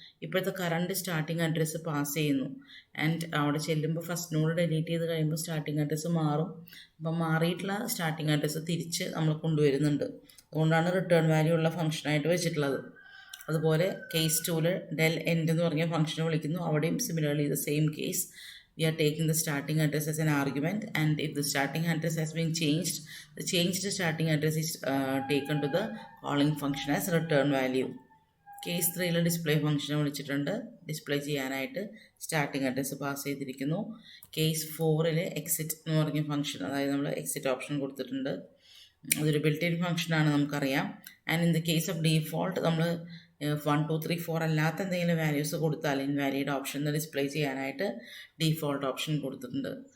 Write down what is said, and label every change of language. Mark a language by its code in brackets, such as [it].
[ml] ഇപ്പോഴത്തെ current starting address pass ചെയ്യുന്നു. And അവിടെ ചെല്ലുമ്പോൾ ഫസ്റ്റ് നോഡ് ഡിലീറ്റ് ചെയ്ത് കഴിയുമ്പോൾ സ്റ്റാർട്ടിങ് അഡ്രസ്സ് മാറും. അപ്പം മാറിയിട്ടുള്ള സ്റ്റാർട്ടിങ് അഡ്രസ്സ് തിരിച്ച് നമ്മൾ കൊണ്ടുവരുന്നുണ്ട്. അതുകൊണ്ടാണ് റിട്ടേൺ വാല്യൂ ഉള്ള ഫംഗ്ഷനായിട്ട് വെച്ചിട്ടുള്ളത്. അതുപോലെ കേസ് 2ൽ ഡെൽ എൻഡ് എന്ന് പറഞ്ഞ ഫംഗ്ഷനെ വിളിക്കുന്നു. അവിടെയും [en] Similarly the same case. We are taking the starting address as an argument, and if the starting address has been changed, the changed starting address is taken to the calling function as return value. [ml] Case 3ൽ display ഫംഗ്ഷനെ വിളിച്ചിട്ടുണ്ട്. Display ചെയ്യാനായിട്ട് starting address pass ചെയ്തിരിക്കുന്നു. Case 4ൽ exit എന്ന് പറഞ്ഞ function, അതായത് നമ്മൾ exit option കൊടുത്തിട്ടുണ്ട്. അതൊരു ബിൽറ്റ് ഇൻ ഫംഗ്ഷനാണ്, നമുക്കറിയാം. [en] and in the case of default [ml] നമ്മൾ 1, 2, 3, 4 അല്ലാത്ത എന്തെങ്കിലും വാല്യൂസ് കൊടുത്താൽ ഇൻവാലിഡ് ഓപ്ഷൻ ഡിസ്പ്ലേ ചെയ്യാനായിട്ട് ഡീഫോൾട്ട് ഓപ്ഷൻ കൊടുത്തിട്ടുണ്ട്.